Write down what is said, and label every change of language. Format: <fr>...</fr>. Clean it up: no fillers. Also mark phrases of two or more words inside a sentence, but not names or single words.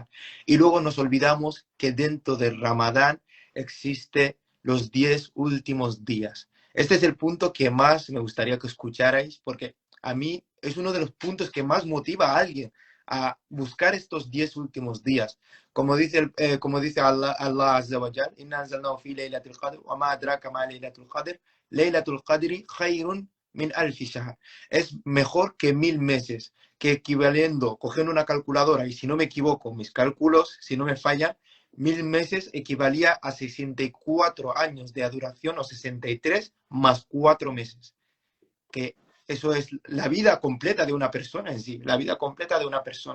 <es>Y luego nos olvidamos que dentro del Ramadán existe los 10 últimos días. Este es el punto que más me gustaría que escucharais porque a mí es uno de los puntos que más motiva a alguien a buscar estos 10 últimos días. Como dice</es> <ar>الله عز وجل، إنا أنزلناه في ليلة القدر، وما أدراك ما ليلة القدر، ليلة القدر خير من ألف شهر.</ar> <es>Es mejor que 1000 meses, que equivaliendo, cogiendo una calculadora, y si no me equivoco, mis cálculos, si no me fallan, 1000 meses equivalía a 64 años de adoración, o 63 más 4 meses. Que eso es la vida completa de una persona en sí, la vida completa de una persona.</es>